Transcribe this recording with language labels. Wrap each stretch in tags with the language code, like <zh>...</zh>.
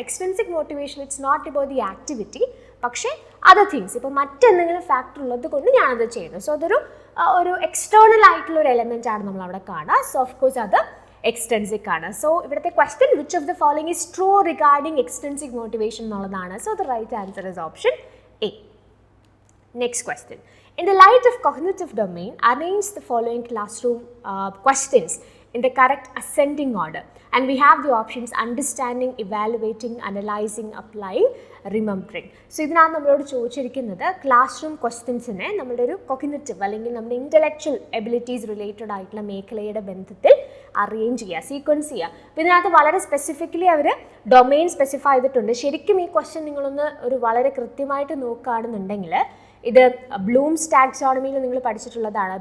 <en>extrinsic motivation it's not about the activity, പക്ഷേ other things,</en> <ml>ഇപ്പോൾ മറ്റെന്തെങ്കിലും ഫാക്ടർ ഉള്ളത് കൊണ്ട് ഞാനത് ചെയ്യുന്നു. സോ അതൊരു എക്സ്റ്റേണൽ ആയിട്ടുള്ള ഒരു എലമെൻ്റ് ആണ് നമ്മൾ അവിടെ കാണുക.</ml> <en>So of course അത് extrinsic ആണ്. So ഇവിടുത്തെ question which of the following is true regarding extrinsic motivation എന്നുള്ളതാണ്. So the right answer is option A. Next question. In the light of cognitive domain, arrange the following classroom questions in the correct ascending order. And we have the options understanding, evaluating, analyzing, applying, remembering.</en> <ml>So ഇതിനാണ് നമ്മളോട് ചോദിച്ചിരിക്കുന്നത് class room ക്വസ്റ്റ്യൻസിനെ നമ്മളുടെ ഒരു cognitive അല്ലെങ്കിൽ നമ്മുടെ intellectual abilities related ആയിട്ടുള്ള മേഖലയുടെ ബന്ധത്തിൽ അറേഞ്ച് ചെയ്യുക, സീക്വൻസ് ചെയ്യുക. അപ്പോൾ ഇതിനകത്ത് വളരെ സ്പെസിഫിക്കലി അവർ ഡൊമെയിൻ സ്പെസിഫൈ ചെയ്തിട്ടുണ്ട്. ശരിക്കും ഈ ക്വസ്റ്റ്യൻ നിങ്ങളൊന്ന് വളരെ കൃത്യമായിട്ട് നോക്കുകയാണെന്നുണ്ടെങ്കിൽ ഇത് ബ്ലൂംസ് ടാക്സോണമിയിൽ നിങ്ങൾ പഠിച്ചിട്ടുള്ളതാണ്.</ml>